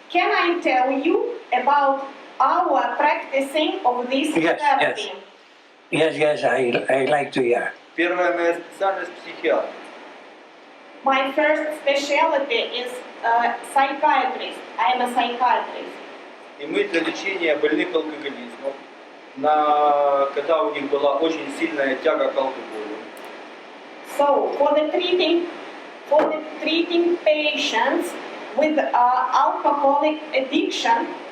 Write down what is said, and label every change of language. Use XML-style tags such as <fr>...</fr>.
<en>Can I tell you about our practicing of this therapy? Yes, I like to hear.</en> <ru>Первая моя специальность психиатр.</ru> <en>My first specialty is psychiatrist. I am a psychiatrist.</en> <ru>И мы для лечения больных алкоголизмом, когда у них была очень сильная тяга к алкоголю.</ru> <en>So for the treating patients with alcohol addiction,</en>